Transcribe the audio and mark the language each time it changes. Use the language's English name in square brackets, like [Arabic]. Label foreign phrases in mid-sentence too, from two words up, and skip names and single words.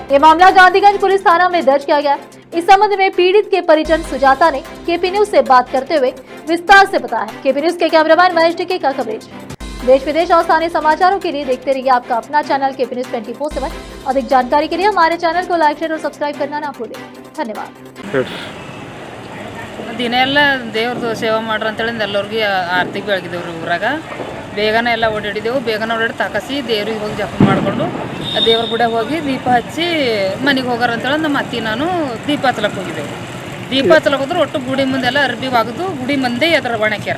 [Hindi] ये मामला गांधीगंज पुलिस थाना में दर्ज किया गया। इस संबंध में पीड़ित के परिजन सुजाता ने केपी न्यूज से बात करते हुए विस्तार से बताया। केपी न्यूज के कैमरामैन महेश टिके का कवरेज। देश विदेश और स्थानीय समाचारों के लिए देखते रहिए आपका अपना चैनल केपी न्यूज 24/7। अधिक जानकारी के लिए हमारे चैनल को लाइक, शेयर और सब्सक्राइब करना ना भूलें। धन्यवाद। [Kannada] ದಿನ ಎಲ್ಲ ದೇವ್ರದ್ದು ಸೇವೆ ಮಾಡ್ರಿ ಅಂತೇಳಿ ಎಲ್ಲರಿಗೂ ಆರತಿ ಬೆಳಗಿದೇವ್ರಿ ಊರಾಗ ಬೇಗನೆ ಎಲ್ಲ ಓಡಾಡಿದೆವು. ಬೇಗನೆ ಓಡಾಡಿ ತಾಕಸಿ ದೇವ್ರಿಗೆ ಹೋಗಿ ಜಪ ಮಾಡಿಕೊಂಡು ದೇವ್ರ ಗುಡಿಯಾಗ ಹೋಗಿ ದೀಪ ಹಚ್ಚಿ ಮನೆಗೆ ಹೋಗಾರ ಅಂತೇಳಿ ನಮ್ಮ ಅತ್ತಿ ನಾನು ದೀಪ ಹಚ್ಚಲಕ್ಕೆ ಹೋಗಿದ್ದೆವು. ದೀಪ ಹಚ್ಚಲಕ್ಕೆ ಹೋದ್ರೆ ಒಟ್ಟು ಗುಡಿ ಮುಂದೆಲ್ಲ ಅರ್ಬಿ ಒಗೆದು ಗುಡಿ ಮಂದಿ ಎದ್ರ ಒಣಕ್ಯಾರ.